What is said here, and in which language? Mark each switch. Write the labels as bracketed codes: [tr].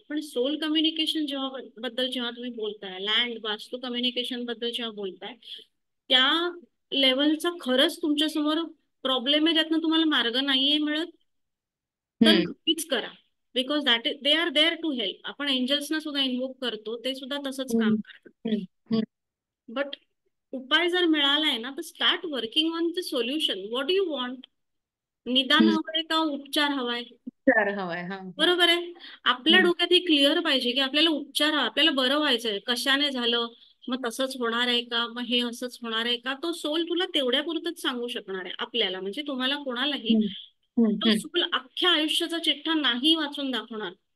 [mr] पण soul communication बद्दल जेव्हा तुम्ही बोलताय, लँड वास्तू कम्युनिकेशन बद्दल जेव्हा बोलताय, त्या लेवलचा खरंच तुमच्या समोर प्रॉब्लेम आहे, ज्यातनं तुम्हाला मार्ग नाहीये मिळत, तर नक्कीच करा. [en] Because that is, they are there to help. [mr] आपण एंजल्सना सुद्धा इन्व्होक करतो, ते सुद्धा तसंच काम करतात. [en] but [mr] उपाय जर मिळालाय ना, तर [en] Start working on the solution. What do you want? [mr] निदान हवंय का उपचार हवाय? हवाय. बरोबर आहे. आपल्या डोक्यात हे क्लिअर पाहिजे की आपल्याला उपचार, आपल्याला बरं व्हायचंय, कशाने झालं, मग तसंच होणार आहे का, मग हे असंच होणार आहे का, तो सोल तुला तेवढ्या पुरतच सांगू शकणार आहे. आपल्याला म्हणजे तुम्हाला कोणालाही तो सोल अख्ख्या आयुष्याचा चिठ्ठा नाही वाचून दाखवणार.